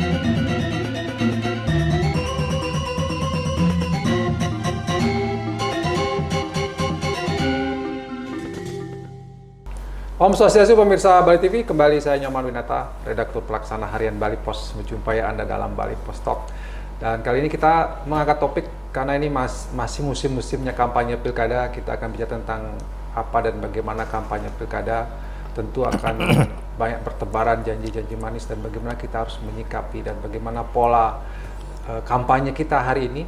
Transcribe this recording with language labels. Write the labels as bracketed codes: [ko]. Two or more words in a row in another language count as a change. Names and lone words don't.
[id] Om Swastiastu pemirsa Bali TV, kembali saya Nyoman Winata, redaktur pelaksana harian Bali Pos, menjumpai Anda dalam Bali Pos Talk. Dan kali ini kita mengangkat topik karena ini masih musim-musimnya kampanye pilkada. Kita akan bicara tentang apa dan bagaimana kampanye pilkada. Tentu akan banyak bertebaran janji-janji manis dan bagaimana kita harus menyikapi dan bagaimana pola kampanye kita hari ini.